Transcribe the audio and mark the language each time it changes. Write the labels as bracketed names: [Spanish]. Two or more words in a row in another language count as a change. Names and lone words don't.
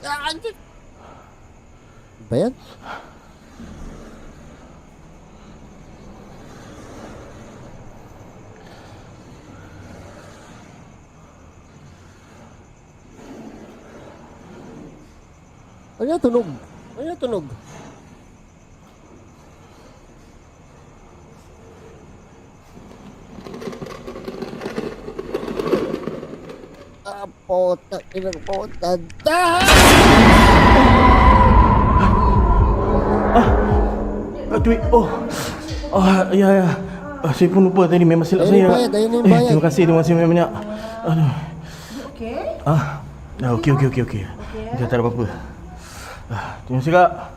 [Filipino] Ba yan? Ano yung tunog? Ah, puta, ilang puta. [Malay] Duit. Oh. Ya. Saya pun lupa tadi memang silap [Filipino] Ayun [Malay] saya. [Filipino] yung bayad. [Malay] Terima kasih banyak. Aduh. [English] Okay? [Malay] Okey. Dah tak ada apa-apa. Terima kasih kak.